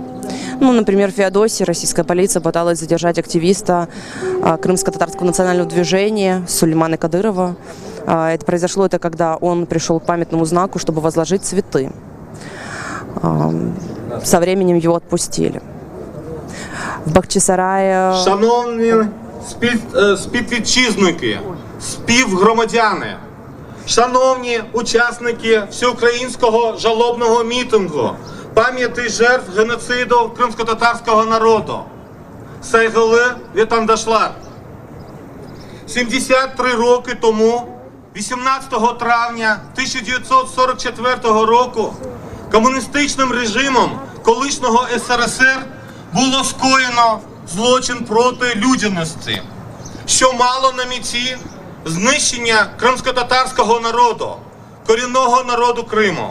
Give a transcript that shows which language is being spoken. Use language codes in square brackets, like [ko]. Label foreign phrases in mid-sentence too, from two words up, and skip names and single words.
[ru] Ну, например, в Феодосии российская полиция пыталась задержать активиста крымско-татарского национального движения Сулеймана Кадырова. Это произошло, когда он пришел к памятному знаку, чтобы возложить цветы. Со временем его отпустили. В Бахчисарае... [uk] Шановні співвітчизники, співгромадяни, шановні учасники всеукраїнського жалобного мітингу пам'яті жертв геноциду кримсько-татарського народу. [crh] Saygılı vatandaşlar. [uk] 73 роки тому, 18 травня 1944 року, комуністичним режимом колишнього СРСР було скоєно злочин проти людяності, що мало на меті знищення кримсько-татарського народу, корінного народу Криму.